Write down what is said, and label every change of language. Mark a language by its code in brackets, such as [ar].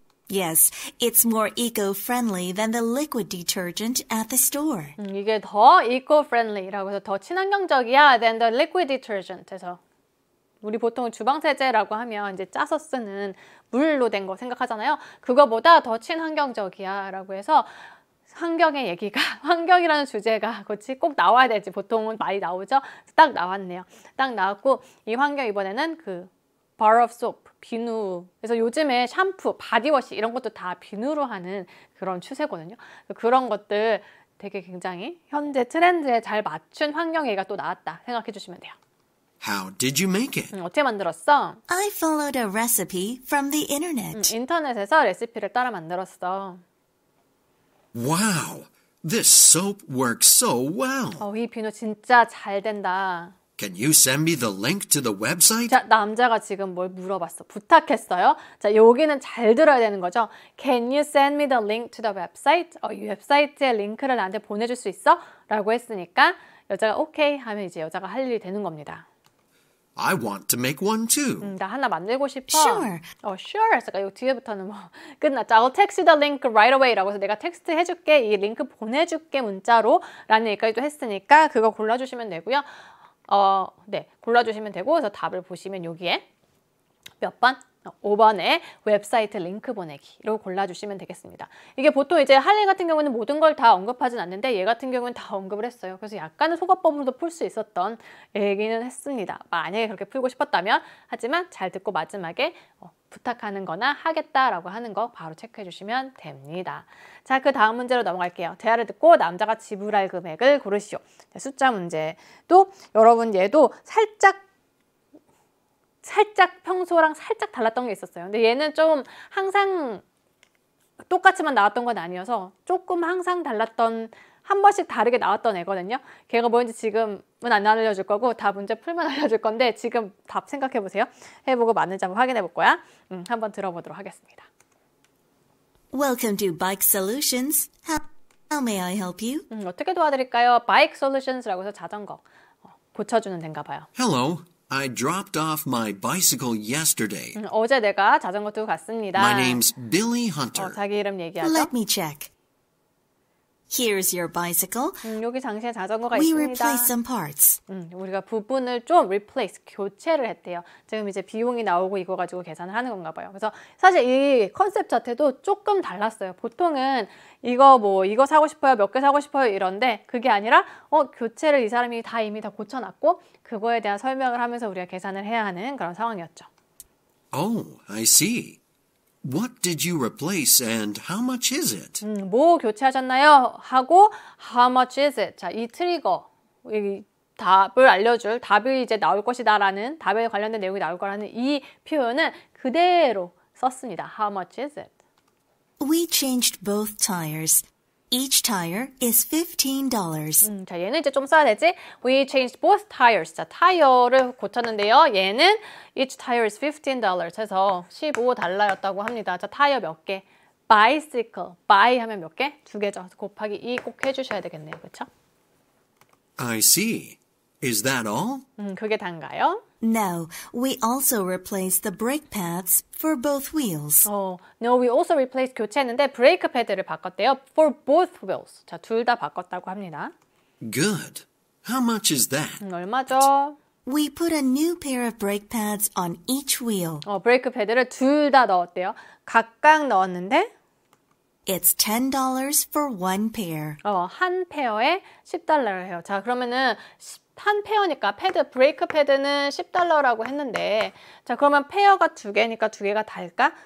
[en] Yes, it's more eco-friendly than the liquid detergent at the store. [ko] 이게 더 eco-friendly라고 해서 더 친환경적이야 [en] than the liquid detergent. [ko] 해서 우리 보통 주방 세제라고 하면 이제 짜서 쓰는 물로 된 거 생각하잖아요. 그거보다 더 친환경적이야 라고 해서 환경의 얘기가, 환경이라는 주제가 꼭 나와야 되지. 보통은 많이 나오죠. 딱 나왔네요. 딱 나왔고 이 환경 이번에는 [en] bar of soap, [ko] 비누. 그래서 요즘에 샴푸, 바디워시 이런 것도 다 비누로 하는 그런 추세거든요. 그런 것들 되게 굉장히 현재 트렌드에 잘 맞춘 환경 얘기가 또 나왔다 생각해 주시면 돼요. [en] How did you make it? [ko] 어떻게 만들었어? [en] I followed a recipe from the internet. [ko] 인터넷에서 레시피를 따라 만들었어. [en] Wow, this soap works so well. [ko] 이 비누 진짜 잘 된다. [en] Can you send me the link to the website? [ko] 자, 남자가 지금 뭘 물어봤어. 부탁했어요. 자, 여기는 잘 들어야 되는 거죠. [en] Can you send me the link to the website? [ko] 이 웹사이트의 링크를 나한테 보내줄 수 있어? 라고 했으니까 여자가 오케이 하면 이제 여자가 할 일이 되는 겁니다. [en] I want to make one too. [ko] 나 하나 만들고 싶어. [en] Sure. Sure. [ko] 했으니까 이 뒤에부터는 뭐 끝났죠. [en] I'll text you the link right away [ko] 라고 해서 내가 텍스트 해줄게. 이 링크 보내줄게 문자로 라는 얘기까지도 했으니까 그거 골라주시면 되고요. 네, 골라주시면 되고 그래서 답을 보시면 여기에 몇 번? 5번에 웹사이트 링크 보내기로 골라주시면 되겠습니다. 이게 보통 이제 할일 같은 경우는 모든 걸 다 언급하진 않는데 얘 같은 경우는 다 언급을 했어요. 그래서 약간은 소거법으로도 풀 수 있었던 얘기는 했습니다. 만약에 그렇게 풀고 싶었다면 하지만 잘 듣고 마지막에 부탁하는 거나 하겠다라고 하는 거 바로 체크해 주시면 됩니다. 자, 그 다음 문제로 넘어갈게요. 대화를 듣고 남자가 지불할 금액을 고르시오. 숫자 문제도 여러분 얘도 살짝 평소랑 살짝 달랐던 게 있었어요. 근데 얘는 좀 항상 똑같이만 나왔던 건 아니어서 조금 항상 달랐던 한 번씩 다르게 나왔던 애거든요. 걔가 뭔지 지금은 안 알려줄 거고 다 문제 풀면 알려줄 건데 지금 답 생각해 보세요. 해보고 맞는지 한번 확인해 볼 거야. 한번 들어보도록 하겠습니다. [en] Welcome to Bike Solutions. How may I help you? [ko] 어떻게 도와드릴까요? Bike Solutions라고 해서 자전거. 고쳐주는 데인가 봐요. [en] Hello. I dropped off my bicycle yesterday. [ko] 어제 내가 자전거 두고 갔습니다. [en] My name's Billy Hunter. [ko] 자기 이름 얘기하죠. [en] Let me check. Here's your bicycle. [ko] 여기 당시에 자전거가 [en] We [ko] 있습니다. [en] replaced some parts. [ko] 우리가 부분을 좀 replace, 교체를 했대요. 지금 이제 비용이 나오고 이거 가지고 계산을 하는 건가 봐요. 그래서 사실 이 컨셉 자체도 조금 달랐어요. 보통은 이거 사고 싶어요, 몇 개 사고 싶어요 이런데 그게 아니라 교체를 이 사람이 이미 다 고쳐놨고 그거에 대한 설명을 하면서 우리가 계산을 해야 하는 그런 상황이었죠. [en] Oh, I see. What did you replace and how much is it? [ko] 뭐 교체하셨나요? 하고 [en] how much is it? [ko] 자, 이 트리거, 이 답을 알려줄 답이 이제 나올 것이다라는 답에 관련된 내용이 나올 거라는 이 표현은 그대로 썼습니다. [en] How much is it? We changed both tires. Each tire is $15. [ko] 자, 얘는 이제 좀 써야 되지. [en] We changed both tires. [ko] 자, 타이어를 고쳤는데요. 얘는 [en] each tire is $15 [ko] 해서 $15였다고 합니다. 자, 타이어 몇 개? bicycle. by 하면 몇 개? 2개죠. 곱하기 2 꼭 해주셔야 되겠네요. 그렇죠? [en] I see. Is that all? [ko] 그게 단가요? [en] No, we also replaced the brake pads for both wheels. No, we also replaced [ko] 교체했는데 브레이크 패드를 바꿨대요. [en] For both wheels. [ko] 자, 둘 다 바꿨다고 합니다. [en] Good. How much is that? [ko] 얼마죠? [en] We put a new pair of brake pads on each wheel. [ko] 브레이크 패드를 둘 다 넣었대요. 각각 넣었는데 [en] It's $10 for one pair. [ko] 한 페어에 $10를 해요. 자, 그러면은 한 페어니까 브레이크 패드는 $10라고 했는데 자, 그러면 페어가 2개니까 2개가 달까?